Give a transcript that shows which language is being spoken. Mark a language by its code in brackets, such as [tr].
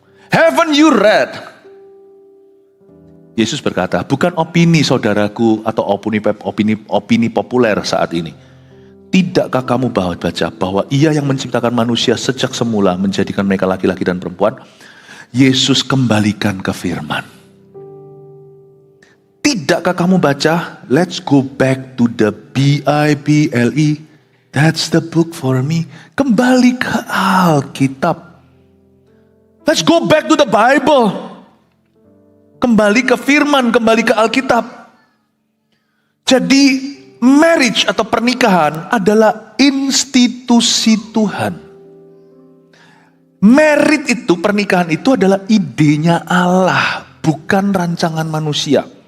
[en] Haven't you read? [id] Yesus berkata, bukan opini saudaraku atau opini populer saat ini. Tidakkah kamu baca bahwa ia yang menciptakan manusia sejak semula menjadikan mereka laki-laki dan perempuan? Yesus kembalikan ke firman. Tidakkah kamu baca? [en] Let's go back to the Bible. That's the book for me. [id] Kembali ke Alkitab. [en] Let's go back to the Bible. [id] Kembali ke firman, kembali ke Alkitab. Jadi marriage atau pernikahan adalah institusi Tuhan. Merit itu, pernikahan itu adalah idenya Allah, bukan rancangan manusia.